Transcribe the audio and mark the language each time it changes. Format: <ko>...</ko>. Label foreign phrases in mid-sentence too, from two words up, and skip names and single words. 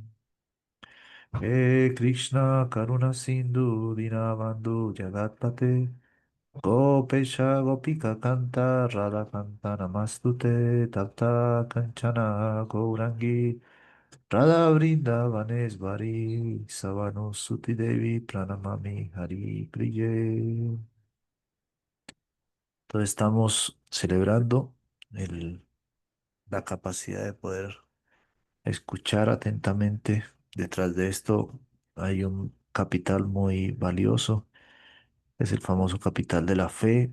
<sa>He Krishna Karuna Sindhu Dinabandhu Jagatpate Gopesha Gopika Kanta Radha Kanta Namastute Tapta Kanchana Gourangi Radha Vrindavaneshvari Savanu Suti Devi Pranamami Hari Priye.</sa> <es>Entonces estamos celebrando la capacidad de poder escuchar atentamente. Detrás de esto hay un capital muy valioso, es el famoso capital de la fe.</es>